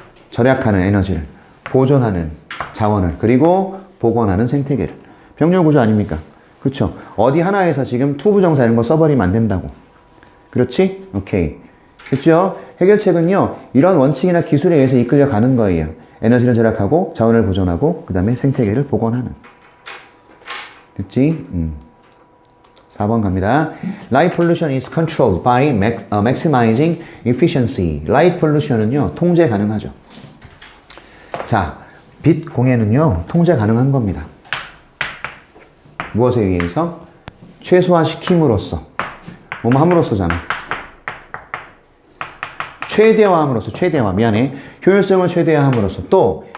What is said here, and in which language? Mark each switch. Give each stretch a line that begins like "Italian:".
Korean: 절약하는 에너지를, 보존하는 자원을, 그리고 복원하는 생태계를. 병렬 구조 아닙니까? 그쵸? 어디 하나에서 지금 투부정사 이런 거 써버리면 안 된다고. 그렇지? 오케이. 그쵸? 해결책은요, 이런 원칙이나 기술에 의해서 이끌려 가는 거예요. 에너지를 절약하고, 자원을 보존하고, 그 다음에 생태계를 복원하는. 됐지? 4번 갑니다.
English: Light pollution is controlled by maximizing efficiency.
Korean: Light pollution은요, 통제 가능하죠. 자, 빛 공해는요, 통제 가능한 겁니다. 무엇에 의해서? 최소화시킴으로써. 뭐뭐 함으로써잖아. 최대화함으로써, 미안해. 효율성을 최대화함으로써. 또,